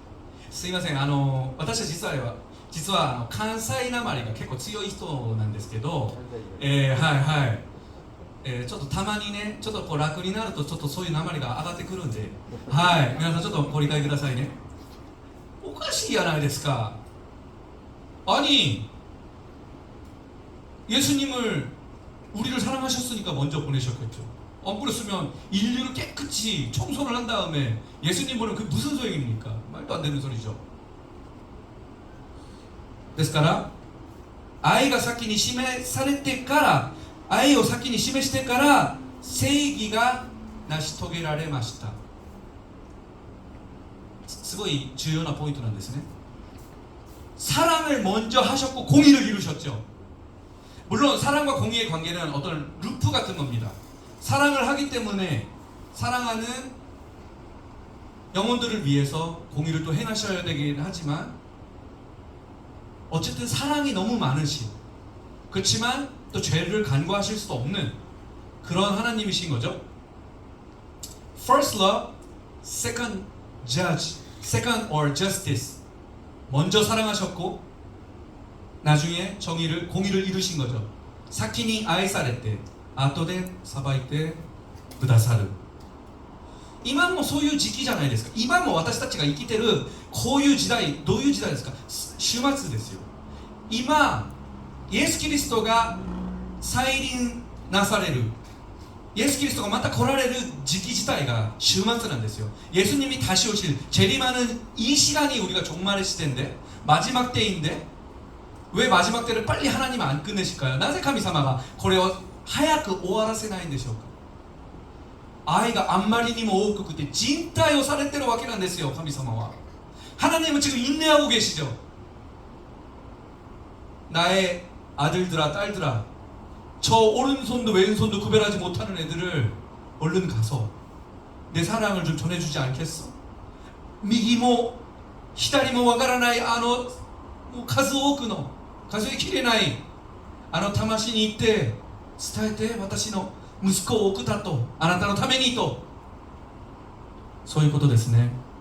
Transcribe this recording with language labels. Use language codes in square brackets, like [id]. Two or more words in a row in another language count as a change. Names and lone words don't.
[ja] すいません、私は実は関西なまりが結構強い人なんですけど、はいはい、ちょっとたまにね、ちょっとこう楽になるとちょっとそういうなまりが上がってくるんで、はい、皆さんちょっとご理解くださいね。おかしいじゃないですか。 [ko] 아니 예수님을 우리를 사랑하셨으니까 먼저 보내셨겠죠. 안 그랬으면 인류를 깨끗이 청소를 한 다음에 예수님 보내면 그게 무슨 소용입니까? 말도 안 되는 소리죠. [ja] ですから愛が先に示されてから、愛を先に示してから正義が成し遂げられました。すごい重要なポイントなんですね。 [ko] 사랑을 먼저 하셨고 공의를 이루셨죠. 물론 사랑과 공의의 관계는 어떤 루프 같은 겁니다. 사랑을 하기 때문에 사랑하는 영혼들을 위해서 공의를 또 행하셔야 되긴 하지만, 어쨌든 사랑이 너무 많으신, 그렇지만 또 죄를 간과하실 수도 없는 그런 하나님이신 거죠. [en] First love, second judge, second or justice. [ko] 먼저 사랑하셨고 나중에 공의를 이루신 거죠. [ja] 先に愛されて後で裁いてくださる。今もそういう時期じゃないですか。今も私たちが生きてるこういう時代、どういう時代ですか。終末ですよ。今イエス・キリストが再臨なされる、イエス・キリストがまた来られる時期自体が週末なんですよ。 [ko] 예수님이 다시 오실 재림하는 이 시간이 우리가 종말의 시대인데, 마지막 때인데 왜 마지막 때를 빨리 하나님 안 끝내실까요? [ja] なぜ神様がこれを早く終わらせないんでしょうか。愛があんまりにも多くて人体をされてるわけなんですよ。 [ko] 神様は 하나님은 지금 인내하고 계시죠. 나의 아들들아 딸들아, 저 오른손도 왼손도 구별하지 못하는 애들을 얼른 가서 내 사랑을 좀 전해주지 않겠어? [ja] 右も左もわからないもう数多くの数えきれない魂に行って伝えて、私の息子を送ったと、あなたのためにと、そういうことですね。